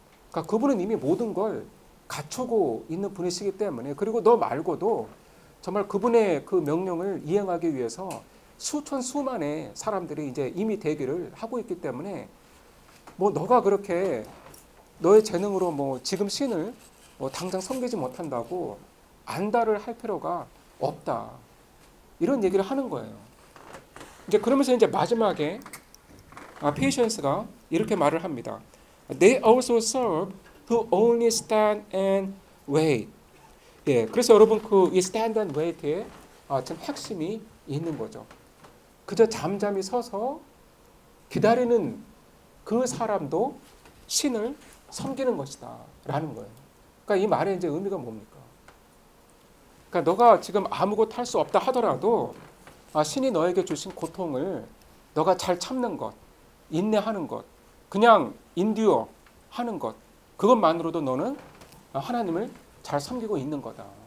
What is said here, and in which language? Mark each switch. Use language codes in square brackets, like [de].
[ko] 그러니까 그분은 이미 모든 걸 갖추고 있는 분이시기 때문에 그리고 너 말고도 정말 그분의 그 명령을 이행하기 위해서 수천 수만의 사람들이 이제 이미 대기를 하고 있기 때문에 뭐 너가 그렇게 너의 재능으로 뭐 지금 신을 뭐 당장 섬기지 못한다고 안달을 할 필요가 없다. 이런 얘기를 하는 거예요. 이제 그러면서 이제 마지막에 페이션스가 이렇게 말을 합니다. [en] They also serve to only stand and wait. [ko] 예, 그래서 여러분 그 이 [en] stand and wait [ko] 에 좀 핵심이 있는 거죠. 그저 잠잠히 서서 기다리는 그 사람도 신을 섬기는 것이다라는 거예요. 그러니까 이 말의 이제 의미가 뭡니까? 그러니까 너가 지금 아무것도 할 수 없다 하더라도 신이 너에게 주신 고통을 너가 잘 참는 것, 인내하는 것, 그냥 인듀어 하는 것, 그것만으로도 너는 하나님을 잘 섬기고 있는 거다.